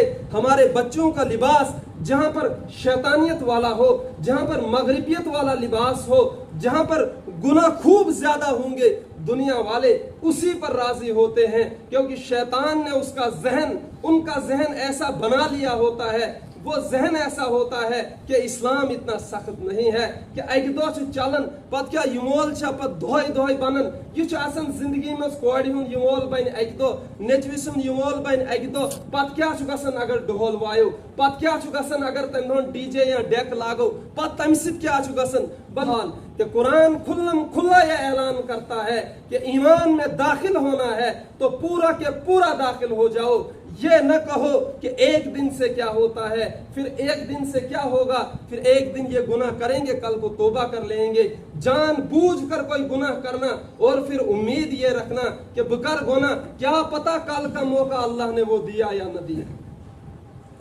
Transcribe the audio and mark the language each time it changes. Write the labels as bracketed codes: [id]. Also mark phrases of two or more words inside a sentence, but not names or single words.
[ur] ہمارے بچوں کا لباس جہاں پر شیطانیت والا ہو، جہاں پر مغربیت والا لباس ہو، جہاں پر گناہ خوب زیادہ ہوں گے، دنیا والے اسی پر راضی ہوتے ہیں، کیونکہ شیطان نے اس کا ذہن، ان کا ذہن ایسا بنا لیا ہوتا ہے، وہ ذہن ایسا ہوتا ہے کہ [ks] اسلام اتنا سخت نہیں ہے کہ اکہ دۄہ چھُ چلان پتہٕ کیٛاہ یہِ مول چھا پتہٕ دۄہے دۄہے بنان، یہِ چھُ آسان زندگی منٛز کورِ ہُنٛد یہِ مول بنہِ اکہِ دۄہ، نیٚچوِ سُنٛد یہِ مول بنہِ اکہِ دۄہ، پتہٕ کیٛاہ چھُ گژھان اگر ڈھول وایو، پتہٕ کیٛاہ چھُ گژھان اگر تمہِ دۄہن ڈی جے یا ڈیک لاگو، پتہٕ تمہِ سۭتۍ کیٛاہ چھُ گژھان۔ [ur] بہرحال کہ قرآن کھلا یہ اعلان کرتا ہے کہ ایمان میں داخل ہونا ہے تو پورا کے پورا داخل ہو جاؤ، یہ نہ کہو کہ ایک دن سے کیا ہوتا ہے، پھر ایک دن سے کیا ہوگا، پھر ایک دن یہ گناہ کریں گے کل کو توبہ کر لیں گے، جان بوجھ کر کوئی گناہ کرنا اور پھر امید یہ رکھنا کہ بکر گناہ کیا پتا کل کا موقع اللہ نے وہ دیا یا نہ دیا۔